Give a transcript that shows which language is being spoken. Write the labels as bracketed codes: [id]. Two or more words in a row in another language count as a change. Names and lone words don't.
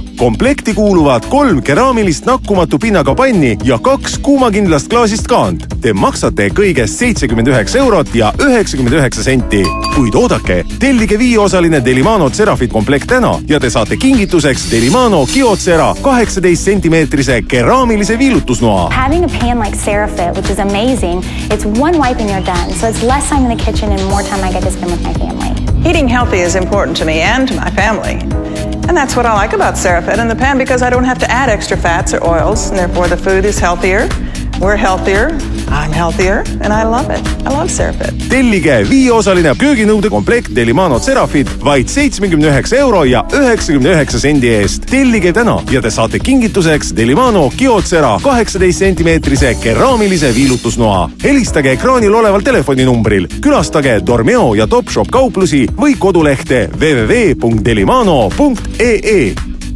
[et] Komplekti kuuluvad 3 keraamilist nakkumatu pinnaga panni ja 2 kuumakindlast klaasist kaant. Te maksate kõigest 79 € ja 99 senti. Kuid oodake, tellige 5-osaline Delimano Cerafit komplekt täna ja te saate kingituseks Delimano Kyocera 18 cm keraamilise viilutusnoa. [en] Having a pan like Cerafit, which is amazing, it's one wipe and you're done. So it's less time in the kitchen and more time I get to spend with my family. Eating healthy is important to me and to my family. And that's what I like about Cerafit in the pan, because I don't have to add extra fats or oils, and therefore the food is healthier. We're healthier, I'm healthier, and I love it. I love Cerafit. [et] Tellige 5-osaline kööginõude komplekt Delimano Cerafit vaid 79 € ja 99 sendi eest. Tellige täna ja te saate kingituseks Delimano Kyocera 18 cm keraamilise viilutusnoa. Helistage ekraanil oleval telefoninumbril, külastage Dormeo ja Topshop kauplusi või kodulehte www.delimano.ee.